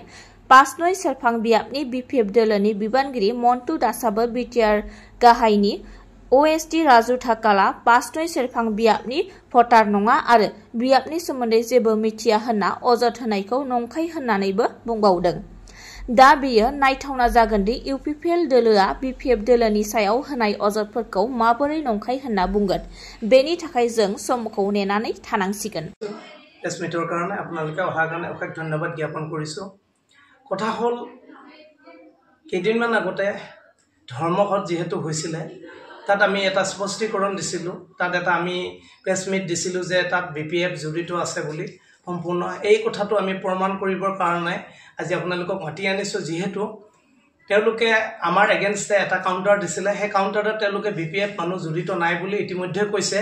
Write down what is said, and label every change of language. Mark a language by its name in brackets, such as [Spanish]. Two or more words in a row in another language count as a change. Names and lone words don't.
[Bodo] पासनय सेरफां बियाबनि बिपिएफ दोलोनि बिबानगिरि मन्टु दासआबो बिटिआर गाहायनि ओएसडि राजु ठाकाला पासनय सेरफां बियाबनि भटार नङा आरो बियाबनि सोमोन्दै जेबो मिथिया होनना अजद होनायखौ नंखाय होननानैबो बुंबावदों। दा बेयो नायथावना जागोन दि इउपिपिएल दोलोआ बिपिएफ दोलोनि सायाव होनाय अजदफोरखौ माबोरै नंखाय होनना बुंगोन। बेनि थाखाय जों समखौ नेनानै थानांसिगोन। [Assamese] एसमिटर কাৰণে আপোনালোকে অহাৰ কাৰণে অশেষ ধন্যবাদ জ্ঞাপন কৰিছো। কথা হল কেইদিনমান আগতে ধৰ্মঘট যেহেতু হৈছিলে তাত আমি এটা স্পষ্টীকৰণ দিছিলো, তাত এটা আমি প্ৰেছ মিট দিছিলো যে তাত বিপিএফ জড়িত আছে বুলি। সম্পূৰ্ণ এই কথাটো আমি প্ৰমাণ কৰিবৰ কাৰণে আজি আপোনালোকক মাতি আনিছো, যেহেতু তেওঁলোকে আমাৰ এগেইনষ্টে এটা কাউণ্টাৰ দিছিলে, সেই কাউণ্টাৰত তেওঁলোকে বিপিএফ মানুহ জড়িত নাই বুলি ইতিমধ্যে কৈছে।